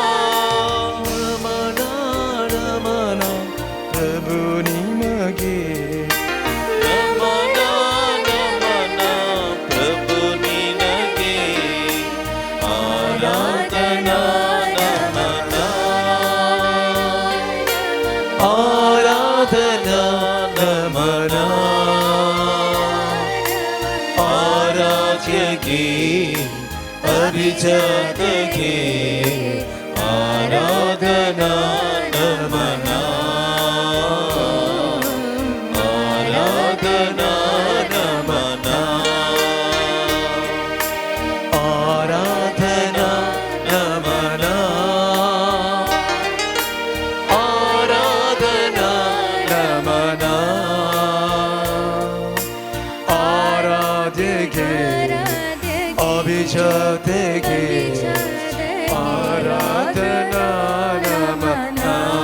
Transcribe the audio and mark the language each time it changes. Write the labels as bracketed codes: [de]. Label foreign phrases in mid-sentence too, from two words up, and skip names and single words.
[kn] ನಮನ ನಮನ ಪ್ರಭು ನಿಮಗೆ ನಮನ ನಮನ ಪ್ರಭು ನಿನಗೆ ಆರಾಧನಾ ನಮನ ಆರಾಧನಾ ನಮನ [mr] आराध्य गे अभिजात गे आराधना नमना आराधना नमना आराधना नमना आराधना नमना आराध्य गे अभिजात गे आराधना नमना